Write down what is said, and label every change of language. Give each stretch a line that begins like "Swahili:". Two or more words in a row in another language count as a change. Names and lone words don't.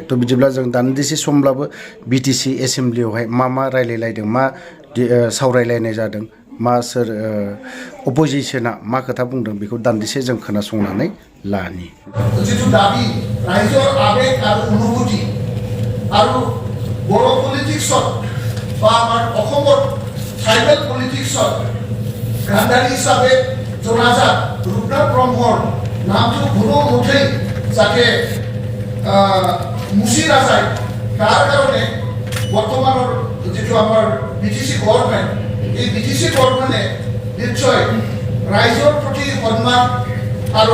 Bodo: तो बिदिब्ला जों दान्दिसे समब्लाबो बिटिसि एसेम्बलियावहाय मा रायलायलायदों, मा सावरायलायनाय जादों, मा सोर अपोजिशना मा खोथा बुंदों बेखौ दान्दिसे जों खोनासंनानै लानि। जिथु दाबि
Assamese: राइजर आवेग आरो अनुभूति আৰু বড়ো পলিটিক্সত বা আমাৰ অসমৰ ট্ৰাইবেল পলিটিক্সত গান্ধাৰী হিচাপে জনাজাত ৰূপনাথ ব্ৰহ্মৰ নামটো কোনো মুঠেই যাতে মুচি নাযায়, তাৰ কাৰণে বৰ্তমানৰ যিটো আমাৰ বিটিচি গভৰ্ণমেণ্ট, এই বিটিচি গভৰ্ণমেণ্টে নিশ্চয় ৰাইজৰ প্ৰতি সন্মান আৰু